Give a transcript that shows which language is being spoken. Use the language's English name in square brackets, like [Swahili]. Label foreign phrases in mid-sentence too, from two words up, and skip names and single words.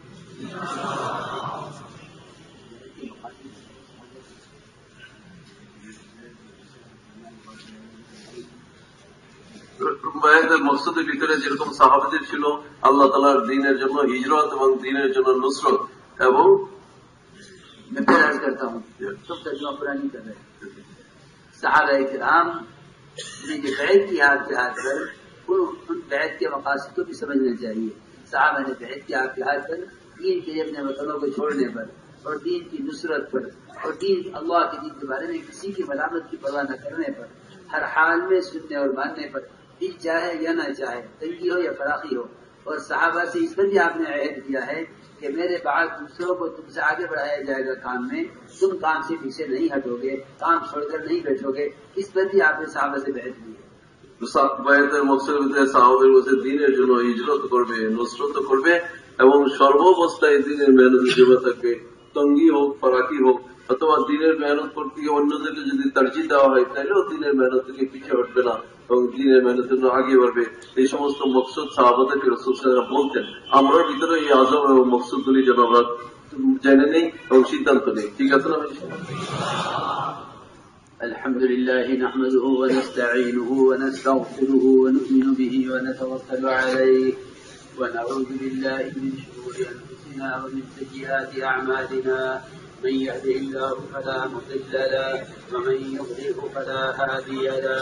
[Bangla] বায়াতের মকসদের ভিতরে যেরকম সাহাবাদের ছিল আল্লাহ তাআলার দ্বীনের জন্য হিজরত এবং দ্বীনের জন্য নুসরত. এবং [Urdu] میں پھر عرض کرتا ہوں سب ترجمہ پورا نہیں کر رہے. صحابہ کرام نے جو بیعت کی آپ کے ہاتھ پر ان بیعت کے مقاصد کو بھی سمجھنا چاہیے. صحابہ نے بیعت کی آپ کے ہاتھ پر دین کے اپنے وطنوں کو چھوڑنے پر اور دین کی نصرت پر اور دین اللہ کے دین کے بارے میں کسی کی ملامت کی پرواہ نہ کرنے پر, ہر حال میں سننے اور ماننے پر, دل چاہے یا نہ چاہے, تنگی ہو یا فراخی ہو. اور صحابہ سے اس پر بھی آپ نے عہد کیا ہے کہ میرے بعد دوسروں کو تم سے آگے بڑھایا جائے گا کام میں, تم کام سے پیچھے نہیں ہٹو گے, کام چھوڑ کر نہیں بیٹھو گے. اس پر بھی آپ نے صحابہ سے بیعت لی ہے. [Bangla] বায়াতের মকসদের ভিতরে সাহাবাদের বলছে দিনের জন্য হিজরত করবে, নুসরত করবে এবং সর্বাবস্থায় দিনের মেহনত জমা থাকবে. তঙ্গি হোক ফারাকি হোক অথবা দিনের মেহনত করতে গিয়ে অন্যদেরকে যদি তারজিহ দেওয়া হয় তাহলেও দিনের মেহনত থেকে পিছিয়ে হটবে না এবং দিনের মেহনতের জন্য আগে বাড়বে. এই সমস্ত মকসদ সাহাবাদেরকে রাসূল [Arabic] صلى الله عليه وسلم [Bangla] বলতেন. আমরাও ভিতরে এই আযম এবং মকসদগুলি যেন আমরা জেনে নেই এবং সিদ্ধান্ত নেই. ঠিক আছে না? [Arabic] الحمد لله نحمده ونستعينه ونستغفره ونؤمن به ونتوكل عليه ونعوذ بالله من شرور أنفسنا ومن سيئات أعمالنا. من يهده الله فلا مضل له ومن يضلل فلا هادي له.